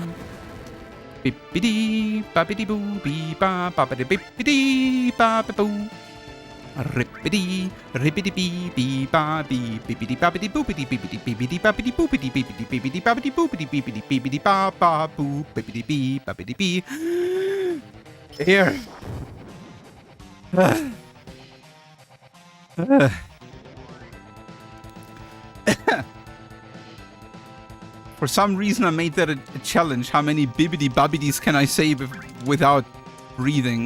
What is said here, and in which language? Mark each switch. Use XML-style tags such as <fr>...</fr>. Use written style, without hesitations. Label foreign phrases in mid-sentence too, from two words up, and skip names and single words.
<en>Bippity boppity boo bee ba boppity bippity boppity boo. Rippity, rippity bee bee ba bee bippity boppity boopity bippity bippity boppity boopity bippity bippity boppity boopity bippity bippity ba ba boo bippity bee boppity bee. Here. For some reason I made that a challenge. How many bibbity bobbities can I say without breathing?</en>